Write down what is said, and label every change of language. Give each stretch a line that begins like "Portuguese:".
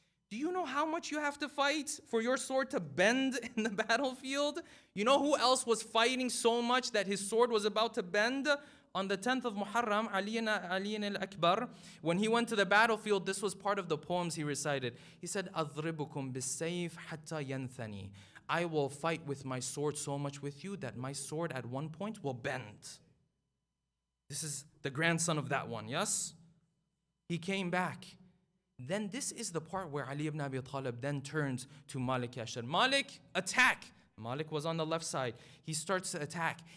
English: Do you know how much you have to fight for your sword to bend in the battlefield? You know who else was fighting so much that his sword was about to bend? On the 10th of Muharram, Ali al-Akbar, when he went to the battlefield, this was part of the poems he recited. He said,
Arabic: أَضْرِبُكُمْ بِالسَّيْفِ حَتَّى يَنْثَنِي.
English: I will fight with my sword so much with you that my sword at one point will bend. This is the grandson of that one, yes? He came back. Then this is the part where Ali ibn Abi Talib then turns to Malik Yashar. Malik, attack! Malik was on the left side. He starts to attack.